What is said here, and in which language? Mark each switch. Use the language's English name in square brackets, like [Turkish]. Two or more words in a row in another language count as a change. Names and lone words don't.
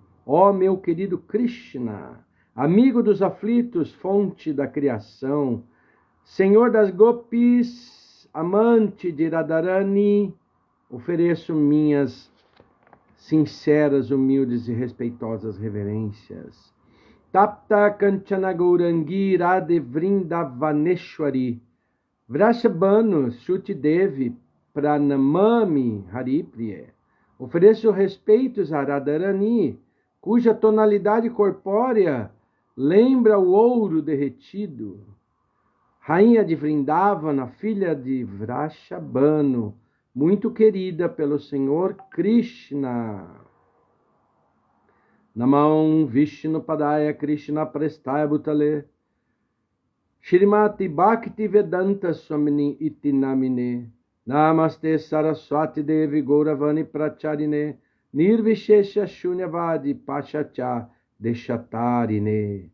[Portuguese] Ó meu querido Krishna, amigo dos aflitos, fonte da criação, Senhor das Gopis, amante de Radharani, ofereço minhas sinceras, humildes e respeitosas reverências. [Sanskrit] Tapta Kanchana Gaurangi Radhe Vrindavaneshwari Vrashabhanu Shruti Devi Pranamami Haripriya. [Portuguese] Ofereço respeitos a Radharani, cuja tonalidade corpórea lembra o ouro derretido. Rainha de Vrindavana, filha de Vrashabhanu, muito querida pelo Senhor Krishna. [Sanskrit] Namam Vishnu Padaya Krishna Prestaya Bhutale Shrimati Bhakti Vedanta Swamini Iti Namine Namaste Saraswati Devi Gauravani Pracharine Nirvishesha Shunyavadi Pachacha Deshatarine.